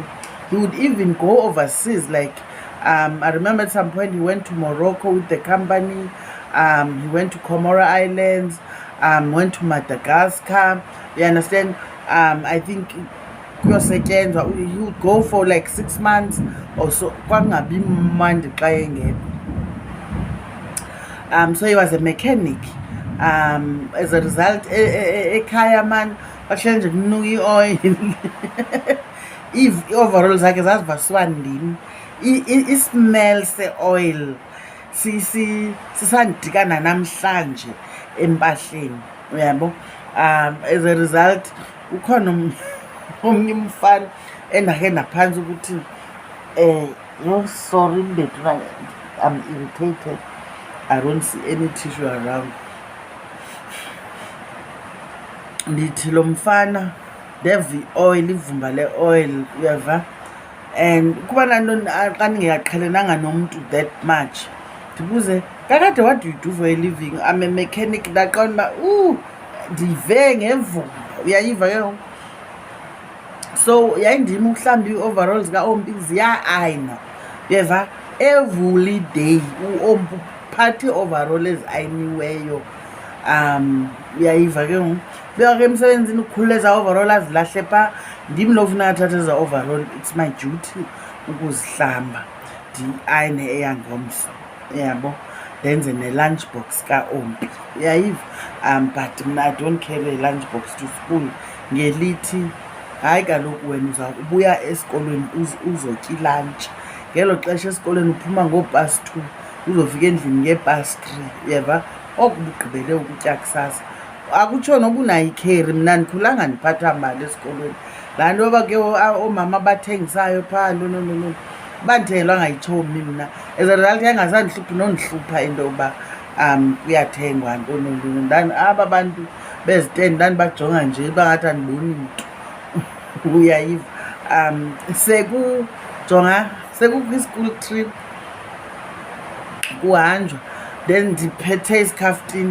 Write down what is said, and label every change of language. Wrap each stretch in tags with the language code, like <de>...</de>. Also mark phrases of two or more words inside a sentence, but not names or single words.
<en>He would even go overseas, like I remember at some point he went to Morocco with the company, he went to Comoro Islands, went to Madagascar, you understand. I think he would go for like 6 months or so. So he was a mechanic. As a result,</en> <xh>ekhaya man bahlale nje kunuka i-oil. I-overall zakhe zazivaswa ndim. I-smell se-oil sisandikana namhlanje empahleni, uyabo.</xh> <en>As a result,</en> <xh>ukhona omnye umfana endakhe ndaphantsi ukuthi</xh> <en>no, sorry</en> <xh>mbethu,</xh> <en>I'm irritated. I don't see any tissue around.</en> <xh>Ndithi lo mfana ndeva i-oil, ivumba le-oil, uyeva. And kuba nanto xa ndingaqhelenanga nomntu</xh> <en>that much,</en> <xh>ndibuze kakade,</xh> <en>what do you do for a living? I'm a mechanic.</en> <xh>Ndaqonda uba ndive ngevumba, uyayiva ke ngoku. So yayindim uhlamba ii-overall zika-Ombi ziya-ayina, uyeva. Every day u-Ombi uphatha ii-overall ezayiniweyo. Uyayiva ke ngoku. Beka ke emsebenzini ukukhulula eza overall azilahle pha, ndim lo funeka athathe eza overall.</xh> <en>It's my duty</en> <xh>ukuzihlamba, ndi-ayine eyangomso, uyabo, ndenze ne-</xh> <en>lunch box</en> <xh>ka-Ombi, uyayiva.</xh> <en>But mna I don't carry a lunch box to school,</en> <xh>ngelithi hayi kaloku wena uza ubuya esikolweni uzotya ilantshi. Ngelo xesha esikolweni uphuma ngoo-past 2 uzofika endlini ngee-past 3, uyeva. Oko bugqibele ukutya kusasa. Akutsho noba unayo ikheri, mna ndikhulanga ndiphatha mali esikolweni. Laa nto yoba ke oomama abathengisayo phaa no, bandithengelwa ngayitshomi mna. As a result yangasandihluphi nondihlupha into yokuba kuyathengwa ntonontoni. Aba bantu bezitendi ndandibajonga nje bangathi andiboni mntu. Uyayiva. Sekukho i-school trip kuhanjwa, then ndiphethe isikhafutini.</xh>